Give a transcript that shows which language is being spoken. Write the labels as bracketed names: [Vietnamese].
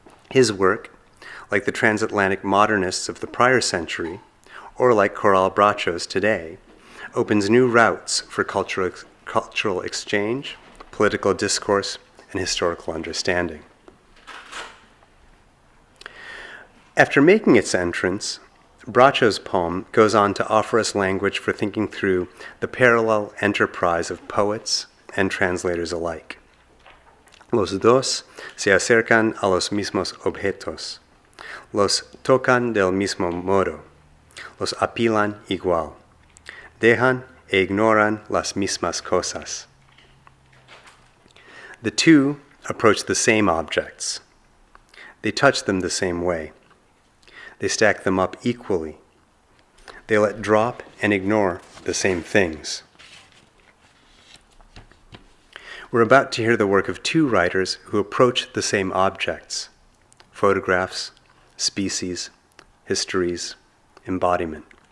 [English] His work, like the transatlantic modernists of the prior century, or like Coral Bracho's today, opens new routes for cultural exchange, political discourse, and historical understanding. After making its entrance, Bracho's poem goes on to offer us language for thinking through the parallel enterprise of poets and translators alike. [Spanish] Los dos se acercan a los mismos objetos, los tocan del mismo modo, los apilan igual, dejan e ignoran las mismas cosas. [English] The two approach the same objects. They touch them the same way. They stack them up equally, They let drop and ignore the same things. We're about to hear the work of two writers who approach the same objects: photographs, species, histories, embodiment.